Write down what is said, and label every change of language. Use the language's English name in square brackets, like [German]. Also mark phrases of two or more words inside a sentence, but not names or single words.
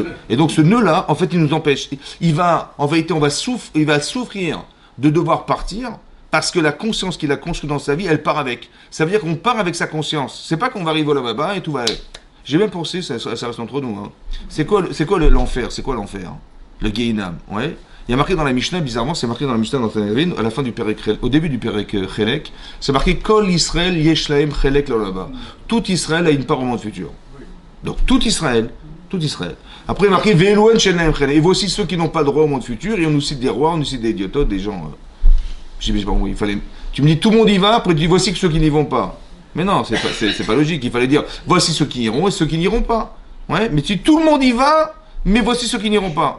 [French] Et donc ce nœud-là, en fait, il nous empêche. En vérité, il va souffrir de devoir partir, parce que la conscience qu'il a construite dans sa vie, elle part avec. Ça veut dire qu'on part avec sa conscience. C'est pas qu'on va arriver là-bas et tout va aller. J'ai même pensé, ça reste entre nous. Hein. C'est quoi l'enfer? C'est quoi l'enfer? Le Gehinam, ouais. Il y a marqué dans la Mishnah, bizarrement, c'est marqué dans la Mishnah dans Tanakh, à la fin du Perek, au début du [Hebrew] פרק חלק, [French] c'est marqué [Hebrew] כל ישראל יש להם חלק [French] là-bas. Tout Israël a une part au monde futur. Donc tout Israël. Après, il est marqué [Hebrew] ואלו שאין להם חלק. [French] Et voici ceux qui n'ont pas de droit au monde futur, et on nous cite des rois, on nous cite des idiototes, des gens. Je sais pas où il fallait. Tu me dis tout le monde y va, après tu dis voici ceux qui n'y vont pas. Mais non, c'est pas logique. Il fallait dire voici ceux qui iront et ceux qui n'iront pas. Ouais, mais si tout le monde y va, mais voici ceux qui n'iront pas.